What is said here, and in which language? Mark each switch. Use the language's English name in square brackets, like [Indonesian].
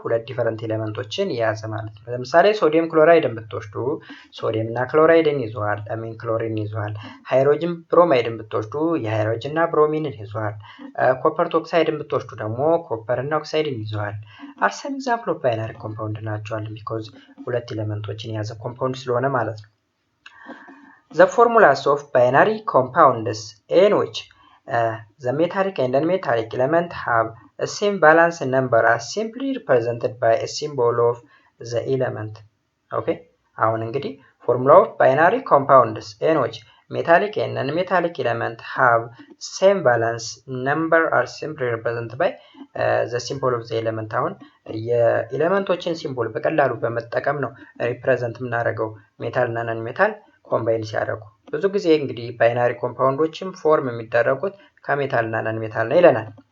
[Amharic] ሁለት ዲፈረንት ኤሌመንቶችን የያዘ ማለት ነው። ለምሳሌ ሶዲየም ክሎራይድን ብትወስዱ ሶዲየም እና ክሎራይድን ይዟል፣ አሚን ክሎሪን ይዟል። ሃይድሮጅን ብሮማይድን ብትወስዱ የሃይድሮጅን እና ብሮሚንን ይዟል። ኮፐር ኦክሳይድን ብትወስዱ ደግሞ ኮፐር እና ኦክሳይድን ይዟል። [English] are some example of binary compound [Amharic] ናቸዋል because ሁለት ኤሌመንቶችን የያዘ ኮምፓውንድ ስለሆነ ማለት ነው። [English] the formulas of binary compounds in which the metallic and non-metallic element have a same valence number are simply represented by a symbol of the element. Okay [Amharic] አሁን እንግዲህ [English] formula of binary compounds in which metallic and non-metallic element have same valence number are simply represented by the symbol of the element. [Amharic] አሁን የኤሌመንቶችን ሲምቦል በቀላሉ በመጠቀም ነው ሪፕሬዘንት የምናደርገው ሜታል እና ነን ሜታል ኮምባይን ሲያደርጉ። ብዙ ጊዜ እንግዲህ ባይናሪ ኮምፓውንዶችም ፎርም የሚደረጉት ከሜታል እና ነን ሜታል ነው ይለናል።